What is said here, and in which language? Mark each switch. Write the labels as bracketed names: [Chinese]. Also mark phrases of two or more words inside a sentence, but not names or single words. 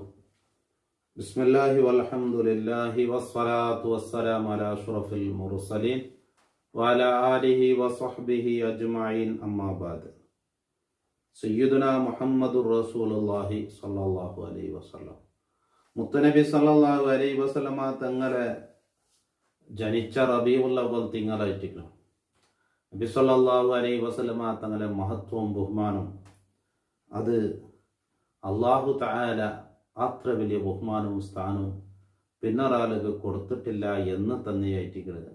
[Arabic] بسم الله والحمد لله والصلاة والسلام على أشرف المرسلين وعلى آله وصحبه أجمعين أما بعد. سيدنا محمد رسول الله صلى الله عليه وسلم [Malayalam] മുത്തനബി [Arabic] صلى الله عليه وسلم [Malayalam] തങ്ങളെ ജനിച്ച റബീഉൽ അവ്വൽ തിങ്കളായിട്ടിരിക്കണം. നബി [Arabic] صلى الله عليه وسلم [Malayalam] തങ്ങളെ മഹത്വവും ബഹുമാനവും അത് [Arabic] الله تعالى [Malayalam] അത്ര വലിയ ബഹുമാനവും സ്ഥാനവും പിന്നൊരാൾക്ക് കൊടുത്തിട്ടില്ല എന്ന് തന്നെയായിട്ടിരിക്കുന്നത്.